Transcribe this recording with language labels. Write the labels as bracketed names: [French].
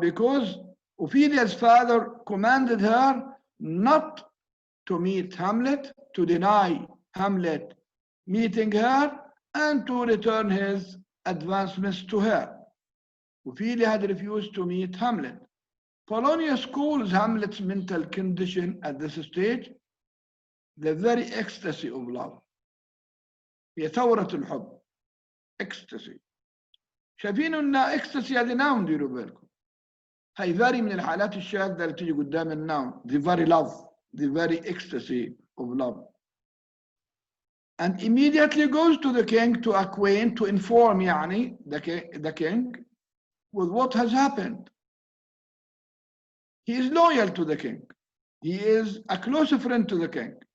[English] Because Ophelia's father commanded her not to meet Hamlet, to deny Hamlet meeting her, and to return his advancements to her. Ophelia had refused to meet Hamlet. Polonius calls Hamlet's mental condition at this stage the very ecstasy of love. [Arabic] هي ثورة الحب. Ecstasy. شايفين ان ecstasy هذه noun ديروا بالكم. هي very من الحالات الشاذة اللي تيجي قدام الناون. [English] The very love, the very ecstasy of love. And immediately goes to the king to acquaint, to inform يعني the king with what has happened. He is loyal to the king. He is a close friend to the king.